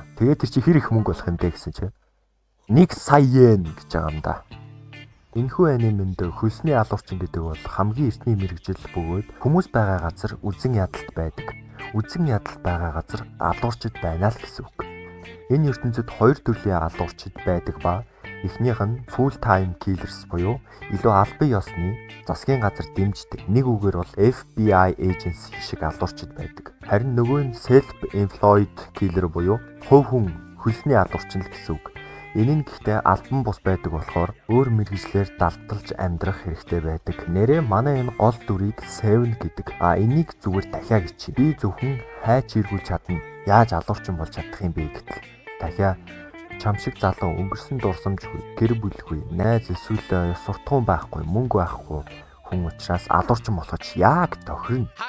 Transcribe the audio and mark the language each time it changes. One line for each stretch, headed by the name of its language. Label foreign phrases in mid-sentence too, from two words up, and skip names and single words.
Mongolian: Тэгээд тэр чи хэр их мөнгө болох юм бэ гэсэн чи 1 сая йен гэж байгаа юм да. Энэхүү анимэнд хөлсний алуурчин гэдэг бол хамгийн эртний мэрэгжил бөгөөд хүмүүс байгаа газар үзэн ядалт байдаг. Үзэн ядалт байгаа газар алуурчид байна л гэсэн үг. Энэ ертөнцид хоёр төрлийн алуурчид байдаг ба эхнийх нь
English: full time killers
Mongolian: буюу илүү албан ёсны засгийн газар дэмждэг. Нэг үгээр бол FBI agency шиг алуурчид байдаг. Харин нөгөө нь
English: self employed killer
Mongolian: буюу хувь хүн хөлсний алуурчин л гэсэн үг. Энэ нь гэхдээ албан бус байдаг болохоор өөр мэргэжлэр далталж амьдрах хэрэгтэй байдаг. Нэрээ манай энэ гол дүрийг 7 гэдэг. Энийг зүгээр дахиад гिचээ. Би зөвхөн хайч иргүүлж чадна. Яаж алуурчин болж чадах юм бэ гэтэл дахиад чам шиг залуу өнгөрсөн дурсамжгүй, гэр бүлгүй, найз эсвэл суртахуун байхгүй, мөнгө байхгүй хүн учраас алуурчин болоход яг тохирно.